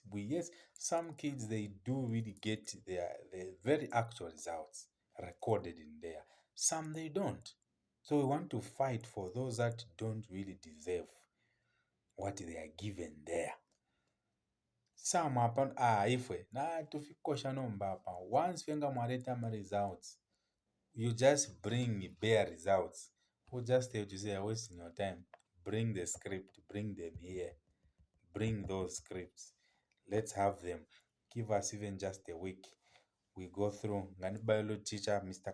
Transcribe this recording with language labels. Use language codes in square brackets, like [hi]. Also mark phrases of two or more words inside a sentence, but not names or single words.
[en] Yes, some kids, they do really get their very actual results recorded in there. Some they don't. So we want to fight for those that don't really deserve what they are given there. Some happen if we [bem] na tufikosha nomba hapa. [en] Once [bem] wenga mwaleta ma [en] results, you just bring bare results. Who just tell you say you're wasting your time. Bring the script, bring them here. Bring those scripts. Let's have them. Give us even just a week. We go through. Ngani biology teacher, Mr.